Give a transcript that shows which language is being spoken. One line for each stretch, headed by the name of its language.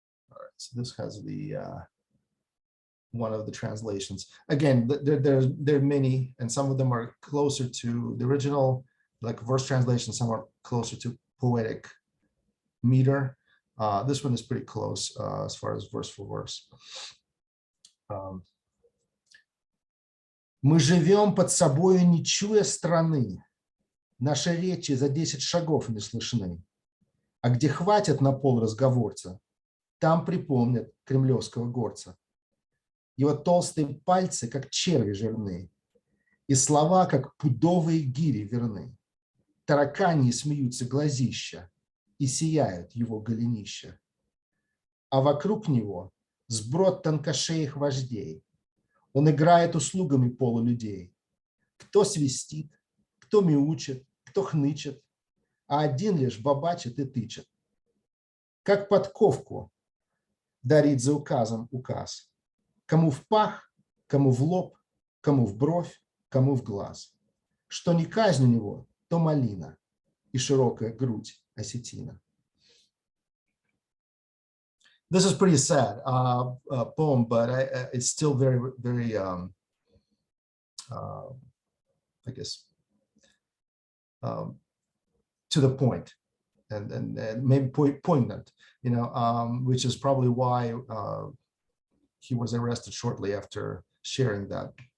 English: All right, so this has the one of the translations. Again, there are many, and some of them are closer to the original, like verse translation. Some are closer to poetic meter. This one is pretty close as far as verse for verse.
Russian: Мы живем под собою, не чуя страны. Наши речи за 10 шагов не слышны. А где хватит на пол разговорца, там припомнят кремлевского горца. Его толстые пальцы, как черви жирные, и слова, как пудовые гири верны. Тараканьи смеются глазища, и сияют его голенища. А вокруг него сброд тонкошеих вождей. Он играет услугами полулюдей. Кто свистит, кто мяучит, кто хнычет, а один лишь бабачит и тычет. Как подковку дарит за указом указ. Кому в пах, кому в лоб, кому в бровь, кому в глаз. Что не казнь у него, то малина и широкая грудь осетина.
English: This is pretty sad poem, but it's still very, very, I guess, to the point and maybe poignant, you know, which is probably why he was arrested shortly after sharing that.